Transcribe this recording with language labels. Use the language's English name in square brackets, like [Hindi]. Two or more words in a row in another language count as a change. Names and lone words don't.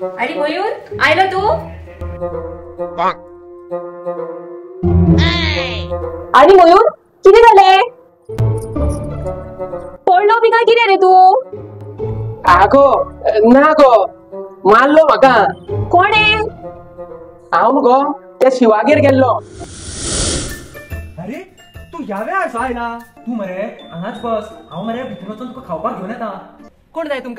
[Konkani] आणि मयूर आयलो तू आणि मयूर किती झाले पडलो बी काय किती रे तू आगो ना गो मारलो म्हाका कोणे हांव गो त्या शिवागेर गेल्लो अरे तू ह्या वेळार आयला तू मरे हांगाच बस हांव मरे भितर वचून तुका खावपाक घेवन येता कोण जाय तुमकां